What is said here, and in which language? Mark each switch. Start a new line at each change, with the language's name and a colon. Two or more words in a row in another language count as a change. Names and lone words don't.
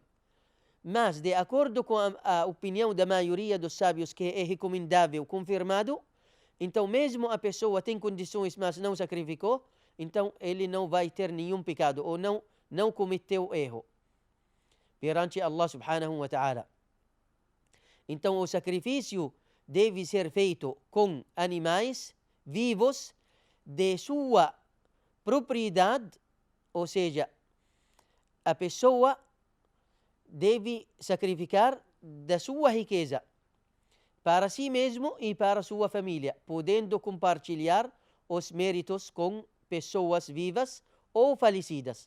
Portuguese: Mas, de acordo com a opinião da maioria dos sábios, que é recomendável, confirmado, então mesmo a pessoa tem condições, mas não sacrificou, então ele não vai ter nenhum pecado, ou não cometeu erro perante
Arabic: الله سبحانه وتعالى.
Portuguese: Então o sacrifício deve ser feito com animais vivos de sua propriedade, ou seja, a pessoa deve sacrificar da sua riqueza para si mesmo e para sua família, podendo compartilhar os méritos com pessoas vivas ou falecidas.